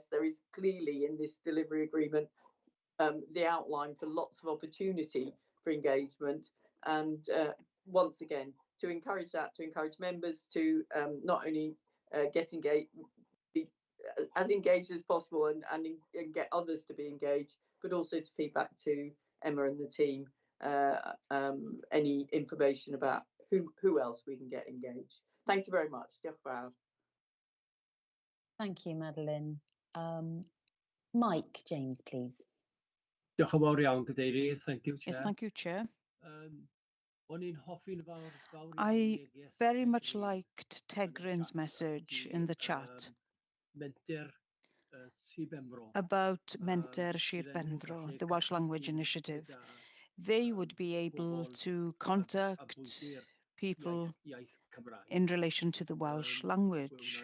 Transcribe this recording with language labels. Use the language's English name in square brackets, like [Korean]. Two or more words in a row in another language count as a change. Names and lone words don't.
[English] There is clearly in this delivery agreement the outline for lots of opportunity for engagement, and once again to encourage that, to encourage members to not only get engaged, be as engaged as possible and get others to be engaged, but also to feedback to Emma and the team any information about who else we can get engaged. Thank you very much. [Welsh] Diolch yn fawr. [English] Thank you, Madeline. Mike James, please. [Welsh] Diolch yn fawr iawn, Cadeirydd. [English] Thank you, Chair. Yes, thank you, Chair. I very much liked Tegrin's message in the chat about Menter Sir Benfro, the Welsh Language Initiative. They would be able to contact people in relation to the Welsh language.